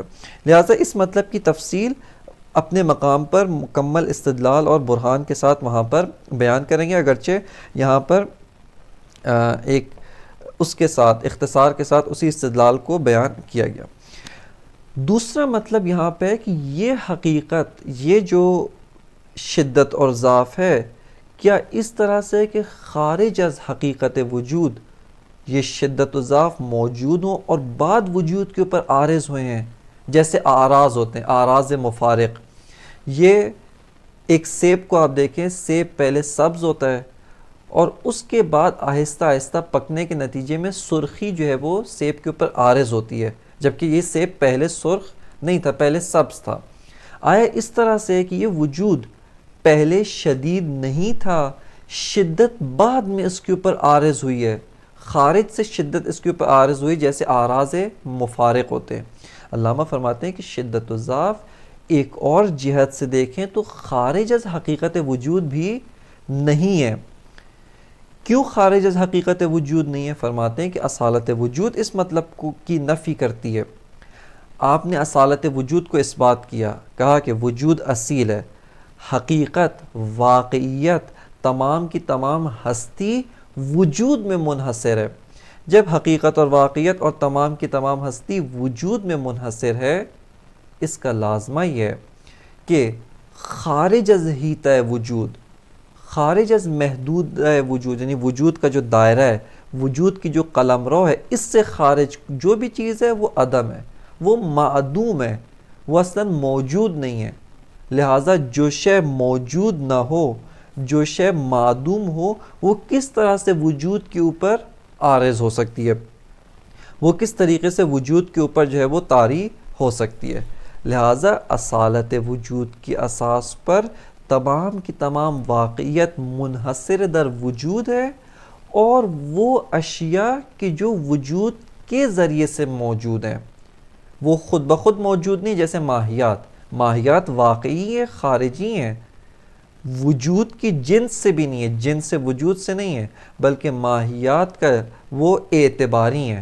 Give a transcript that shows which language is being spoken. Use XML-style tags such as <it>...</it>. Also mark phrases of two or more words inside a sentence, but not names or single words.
<ur>لہٰذا اس مطلب کی تفصیل اپنے مقام پر مکمل استدلال اور برہان کے ساتھ وہاں پر بیان کریں گے، اگرچہ یہاں پر ایک اس کے ساتھ اختصار کے ساتھ اسی استدلال کو بیان کیا گیا۔ دوسرا مطلب یہاں پہ کہ یہ حقیقت، یہ جو شدت اور ضعف ہے، کیا اس طرح سے کہ</ur> <fa>خارج از حقیقت وجود</fa> <ur>یہ شدت و ضعف موجود ہوں اور بعد وجود کے اوپر عارض ہوئے ہیں، جیسے اعراض ہوتے ہیں، اعراض مفارق۔ یہ ایک سیب کو آپ دیکھیں، سیب پہلے سبز ہوتا ہے اور اس کے بعد آہستہ آہستہ پکنے کے نتیجے میں سرخی جو ہے وہ سیب کے اوپر عارض ہوتی ہے، جبکہ یہ سیب پہلے سرخ نہیں تھا، پہلے سبز تھا۔ آیا اس طرح سے کہ یہ وجود پہلے شدید نہیں تھا، شدت بعد میں اس کے اوپر عارض ہوئی ہے، خارج سے شدت اس کے اوپر عارض ہوئی، جیسے اعراض مفارق ہوتے ہیں۔ علامہ فرماتے ہیں کہ شدت و ضعف ایک اور جہت سے دیکھیں تو</ur> <fa>خارج از حقیقت وجود</fa> <ur>بھی نہیں ہے۔ کیوں</ur> <fa>خارج از حقیقت وجود</fa> <ur>نہیں ہے؟ فرماتے ہیں کہ اصالت وجود اس مطلب کی نفی کرتی ہے۔ آپ نے اصالت وجود کو اس بات کیا، کہا کہ وجود اصیل ہے، حقیقت، واقعیت، تمام کی تمام ہستی وجود میں منحصر ہے۔ جب حقیقت اور واقعیت اور تمام کی تمام ہستی وجود میں منحصر ہے، اس کا لازمہ یہ ہے کہ</ur> <fa>خارج از حیطہ وجود، خارج از محدود وجود،</fa> <ur>یعنی وجود کا جو دائرہ ہے، وجود کی جو قلمرو ہے، اس سے خارج جو بھی چیز ہے وہ عدم ہے، وہ معدوم ہے، وہ اصلاً موجود نہیں ہے۔ لہٰذا جو شے موجود نہ ہو، جو شے معدوم ہو، وہ کس طرح سے وجود کے اوپر عارض ہو سکتی ہے، وہ کس طریقے سے وجود کے اوپر جو ہے وہ طاری ہو سکتی ہے۔ لہٰذا اصالت وجود کی اساس پر تمام کی تمام واقعیت</ur> <fa>منحصر در وجود</fa> <ur>ہے، اور وہ اشیاء کہ جو وجود کے ذریعے سے موجود ہیں، وہ خود بخود موجود نہیں، جیسے ماہیات واقعی ہیں، خارجی ہیں، وجود کی جنس سے بھی نہیں ہے، جنس سے وجود سے نہیں ہے، بلکہ ماہیات کا وہ اعتباری ہیں۔</ur>